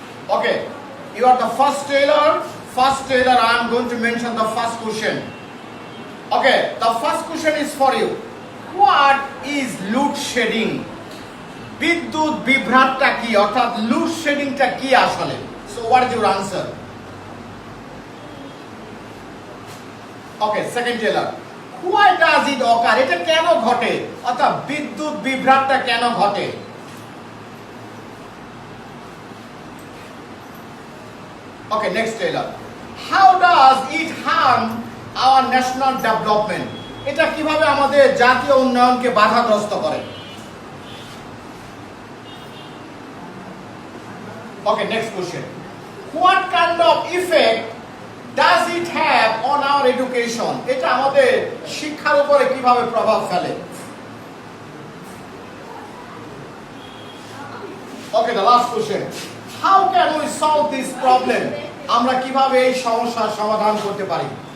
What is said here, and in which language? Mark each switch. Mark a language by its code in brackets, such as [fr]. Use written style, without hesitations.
[en] Okay, you are the first tailor. First tailor, I am going to mention the first question. Okay, the first question is for you. What is load shedding? [bn] বিদ্যুৎ বিভ্রাটটা কি, অর্থাৎ load sheddingটা কি আসলে? [en] So what is your answer? Okay, second tailor. Why does it occur? এটা কেন ঘটে? [bn] অর্থাৎ বিদ্যুৎ বিভ্রাটটা কেন ঘটে? [en] Okay, next tailor. How does it harm our national development? [bn] এটা কিভাবে আমাদের জাতীয় উন্নয়নকে বাধাগ্রস্ত করে? [en] Okay, next question. What kind of effect does it have on our education? [bn] এটা আমাদের শিক্ষার উপরে কিভাবে প্রভাব ফেলে? [en] Okay, the last question. How can we solve this problem? [bn] আমরা কিভাবে এই সমস্যার সমাধান করতে পারি?